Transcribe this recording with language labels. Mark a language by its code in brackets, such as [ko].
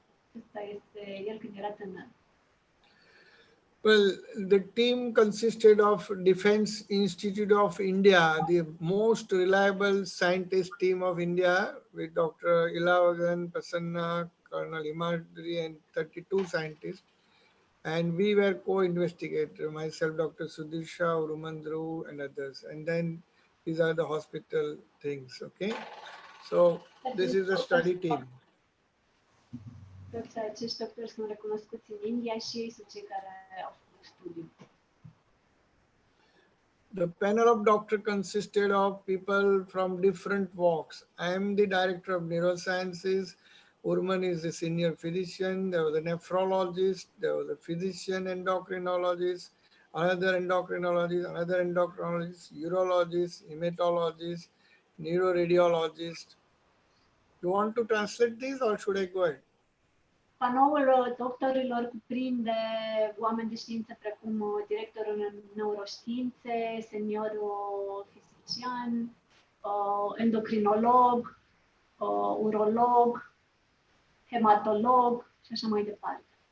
[ro] Acesta este el când era tânăr. [en] Well, the team consisted of Defense Institute of India, the most reliable scientist team of India, with Dr. Ilavagan, Prasanna, Colonel Himadri, and 32 scientists. And we were co-investigators, myself, Dr. Sudhir, Shah, Urumandru, and others. And then these are the hospital things, okay? So this is a study team. [ro] Toți acești doctori sunt recunoscuți în India și ei sunt cei care au făcut studiul. [en] The panel of doctors consisted of people from different walks. I am the director of neurosciences. Urman is the senior physician. There was a nephrologist. There was a physician endocrinologist, another endocrinologist, urologist, hematologist, neuroradiologist. You want to translate these or should I go ahead? [ro] Panoul doctorilor cuprinde oameni de știință precum directorul în neuroștiințe, seniorul fizician, endocrinolog, urolog, hematolog și așa mai departe.